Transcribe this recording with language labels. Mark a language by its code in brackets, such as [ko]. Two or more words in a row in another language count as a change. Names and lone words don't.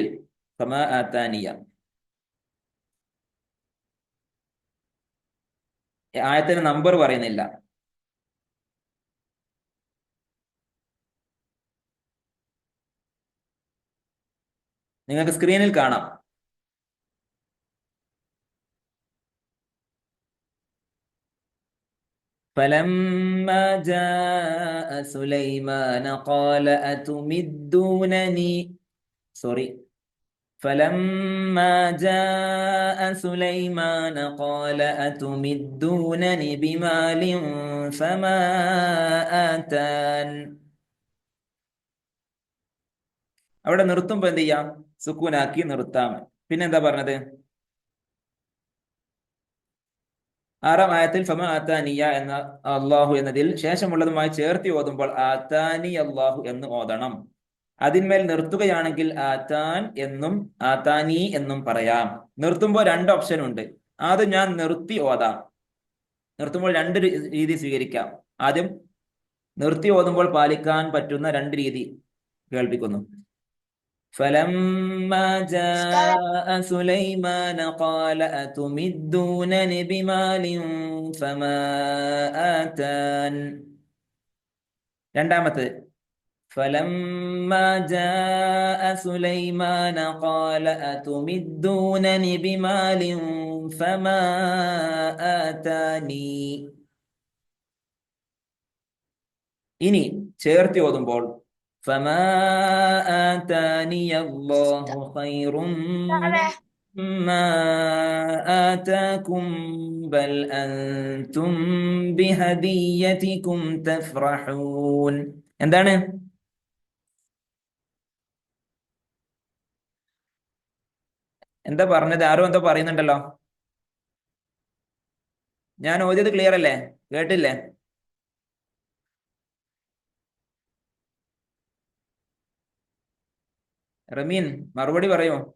[ar] فما آتاني [ml] ആയത്തിന് നമ്പർ പറയുന്നില്ല. നിങ്ങൾക്ക് സ്ക്രീനിൽ കാണാം. [ar] فلما جاء سليمان قال أتمدونني فلما جاء سليمان قال أتمدونني بمال فما آتان. [ml] അവിടെ നിർത്തുമ്പോ എന്ത് ചെയ്യാം? സുക്കൂനാക്കി നിർത്താം. പിന്നെന്താ പറഞ്ഞത്? ആറാം ആയത്തിൽ [ar] فما آتاني [ml] എന്ന അള്ളാഹു എന്നതിൽ ശേഷമുള്ളതുമായി ചേർത്തി ഓതുമ്പോൾ [ar] آتاني الله [ml] എന്ന് ഓതണം. അതിന്മേൽ നിർത്തുകയാണെങ്കിൽ ആത്താൻ എന്നും ആത്താനി എന്നും പറയാം. നിർത്തുമ്പോൾ രണ്ട് ഓപ്ഷൻ ഉണ്ട്. ആദ്യം ഞാൻ നിർത്തി ഓതാം. നിർത്തുമ്പോൾ രണ്ട് രീതി സ്വീകരിക്കാം. ആദ്യം നിർത്തി ഓതുമ്പോൾ പാലിക്കാൻ പറ്റുന്ന രണ്ട് രീതി കേൾപ്പിക്കുന്നു. [ar] فلما جاء سليمان قال أتمدونني بمال فما آتان. രണ്ടാമത്തെ فلما جاء سليمان قال أتمدونني بمال فما آتاني. [ml] ഇനി ചേർത്തി ഓതുമ്പോൾ [ar] فما آتاني الله خير مما آتاكم بل أنتم بهديتكم تفرحون. [ml] എന്താണ്? എന്താ പറഞ്ഞത്? ആരോ എന്തോ പറയുന്നുണ്ടല്ലോ. ഞാൻ ഓതിയത് ക്ലിയർ അല്ലേ? കേട്ടില്ലേ? റമീൻ മറുപടി പറയോ?